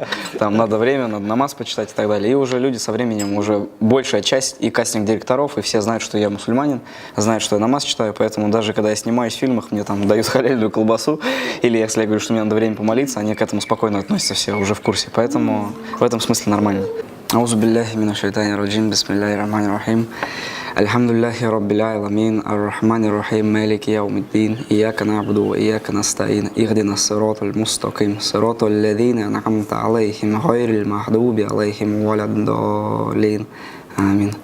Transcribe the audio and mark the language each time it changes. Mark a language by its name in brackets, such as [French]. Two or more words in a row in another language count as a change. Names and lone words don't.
[Russian] Там, надо время, надо намаз почитать и так далее. И уже люди со временем, уже большая часть и кастинг директоров, и все знают, что я мусульманин, знают, что я намаз читаю, поэтому даже когда я снимаюсь в фильмах, мне там дают халяльную колбасу, или если я говорю, что мне надо время помолиться, они к этому спокойно относятся, все уже в курсе. Поэтому в этом смысле нормально. [Arabic] أعوذ بالله من الشيطان الرجيم، بسم الله الرحمن الرحيم. الحمد لله رب العالمين، الرحمن الرحيم، مالك يوم الدين، إياك نعبد وإياك نستعين، اهدنا الصراط المستقيم، صراط الذين أنعمت عليهم، غير المغضوب عليهم ولا الضالين. Амин.